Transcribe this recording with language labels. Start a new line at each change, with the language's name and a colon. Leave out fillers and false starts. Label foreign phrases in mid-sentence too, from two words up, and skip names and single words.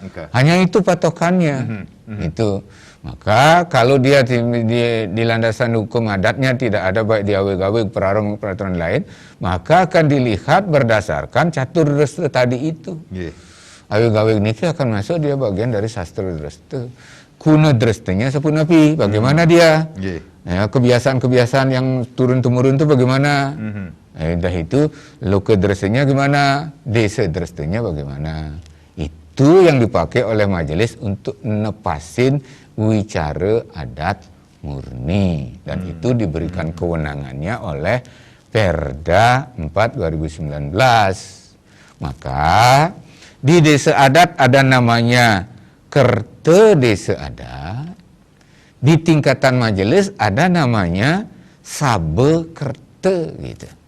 Indonesian: Hanya itu patokannya. Itu. Maka kalau dia di landasan hukum adatnya tidak ada baik di awig-awig peraturan lain, maka akan dilihat berdasarkan catur dresta tadi itu. Awig-awig ini akan masuk dia bagian dari sastra dresta.
Balinese: Kuna drestanya sepunapi,
Indonesian: bagaimana dia? Ya, kebiasaan-kebiasaan yang turun-temurun itu bagaimana? Dah itu loka drestanya gimana? Desa drestanya bagaimana? Itu yang dipakai oleh majelis untuk nepasin wicara adat murni. Dan itu diberikan kewenangannya oleh Perda 4 2019. Maka di desa adat ada namanya Kerta Desa Adat. Di tingkatan majelis ada namanya Sabekerta, gitu.